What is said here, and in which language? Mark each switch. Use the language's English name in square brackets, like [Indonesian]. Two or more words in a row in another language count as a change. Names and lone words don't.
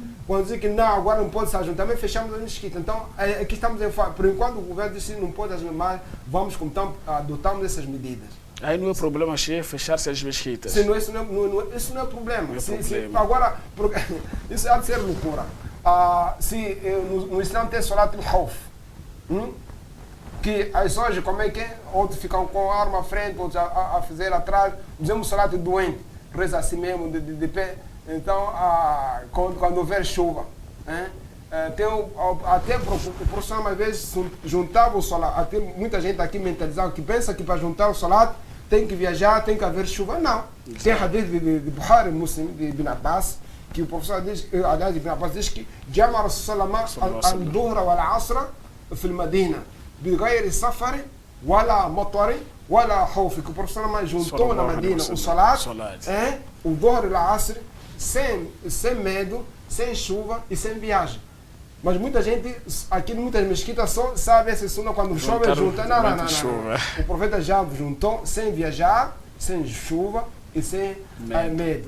[Portuguese] Quando dizer que não, agora não pode se ajuntar, também fechamos a mesquita. Então, aqui estamos em fase. Por enquanto, o governo disse que não pode ajuntar mais, vamos, então, adotamos essas medidas. Aí não é problema, Sheikh, fechar-se as mesquitas. Sim, isso não é problema. Agora, isso há de ser loucura. No Islã tem [Arabic] صلاة الخوف, [Portuguese] que as pessoas, como é que é? Outros ficam com a arma à frente, outros a fazer atrás. Dizemos salat doente, reza assim mesmo, de pé. Então, quando houver chuva, até o professor, às vezes, juntava o salat. Até muita gente aqui mentalizada que pensa que para juntar o salat tem que viajar, tem que haver chuva. Não. Exato. Tem hadith de Bukhari, Muslim, de Ibn Abbas, que o professor diz, aliás, [Arabic] Ibn Abbas [Portuguese] diz que [Arabic] جمع رسول الله الظهر والعصر في المدينة بغير سفر ولا مطر ولا خوف. [Portuguese] Que o professor juntou na Madina o salat, o Duhra e o Asr, sem medo, sem chuva e sem viagem. Mas muita gente, aqui em muitas mesquitas, só sabe essa sunna quando chove, junta. Não. O profeta já juntou sem viajar, sem chuva e sem medo.